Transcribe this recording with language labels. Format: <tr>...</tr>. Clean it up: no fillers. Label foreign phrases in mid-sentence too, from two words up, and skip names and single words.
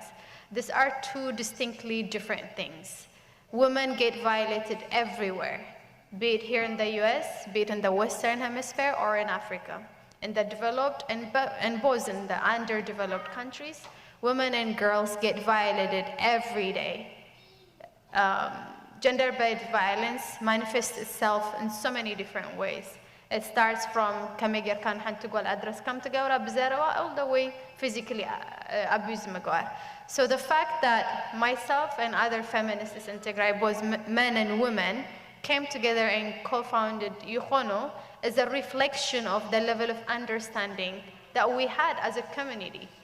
<en>These are two distinctly different things. Women get violated everywhere, be it here in the US, be it in the Western Hemisphere or in Africa. In the developed and both in the underdeveloped countries, women and girls get violated every day. Gender-based violence manifests itself in so many different ways. It starts from</en> <ti>ከመጌርካ ንሓንቲ ጓል ኣድረስ ከም ትገብራ ብዘረባ</ti> <en>all the way physically abuse ምግባር. So the fact that myself and other feminists in Tigray, both men and women, came together and co-founded Yuhono is a reflection of the level of understanding that we had as a community.</en>